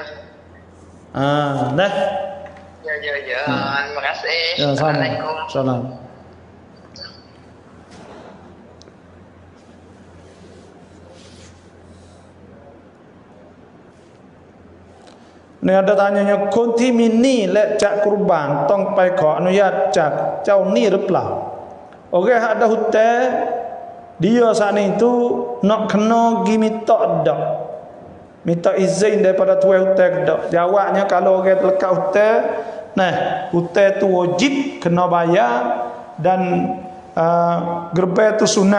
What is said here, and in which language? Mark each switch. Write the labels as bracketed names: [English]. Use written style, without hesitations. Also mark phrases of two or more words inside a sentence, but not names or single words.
[Malay] Dah. Ya. Terima kasih. Ya, Assalamualaikum. Salam. Ni ada tanyanya [Thai] คนที่มีหนี้และจะกุรบานต้องไปขออนุญาตจากเจ้าหนี้หรือเปล่า [Malay] Okey ada hutang dia saat itu nak kena gi minta izin daripada tuan hutang dak. Jawabnya kalau orang lekat hutang, hutang tu wajib kena bayar dan gerbai tu sunat.